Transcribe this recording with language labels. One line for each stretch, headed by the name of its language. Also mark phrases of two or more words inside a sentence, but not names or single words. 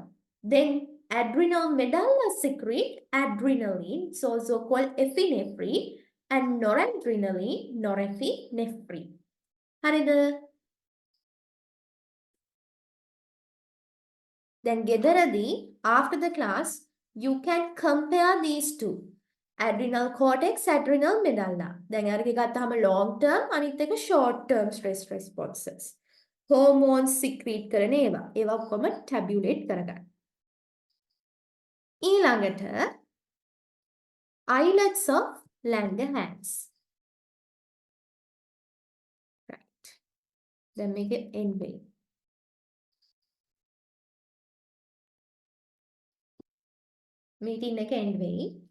English: Then adrenal medulla secrete adrenaline, it's also called epinephrine, and noradrenaline, norepinephrine.
Sinhala: හරිද?
English: Then ගෙදරදී after the class you can compare these two. Adrenal cortex, adrenal medulla.
Sinhala: දැන් අරක ගත්තාම
English: long term
Sinhala: අනිත් එක
English: short term stress responses. Hormones secrete
Sinhala: කරන ඒවා. ඒවා ඔක්කොම tabulate කරගන්න.
English: ඊළඟට islets of Langerhans. Right. Then make it end way. Meeting එක end way.